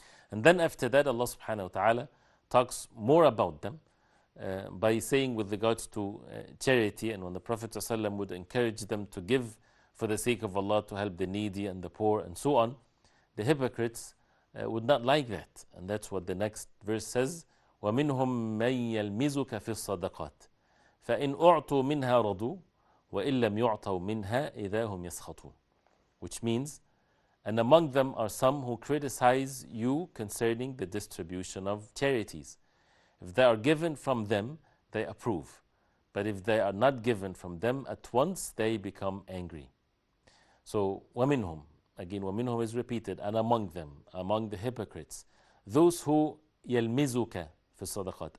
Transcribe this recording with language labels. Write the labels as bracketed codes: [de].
[en] And then after that, Allah subhanahu wa ta'ala talks more about them by saying with regards to charity, and when the Prophet ﷺ would encourage them to give for the sake of Allah, to help the needy and the poor and so on, the hypocrites would not like that. And that's what the next verse says, [ar] وَمِنْهُمْ مَنْ يَلْمِزُكَ فِي الصَّدَقَاتِ فَإِنْ أُعْطُوا مِنْهَا رَضُوا وَإِنْ لَمْ يُعْطَوْا مِنْهَا إِذَا هُمْ يَسْخَطُونَ. [en] Which means, and among them are some who criticize you concerning the distribution of charities. If they are given from them, they approve. But if they are not given from them, at once they become angry. So, [ar] وَمِنْهُمْ, [en] again, وَمِنْهُمْ is repeated, and among them, among the hypocrites, those who [ar] يَلْمِزُكَ فِي الصَّدَقَاتِ.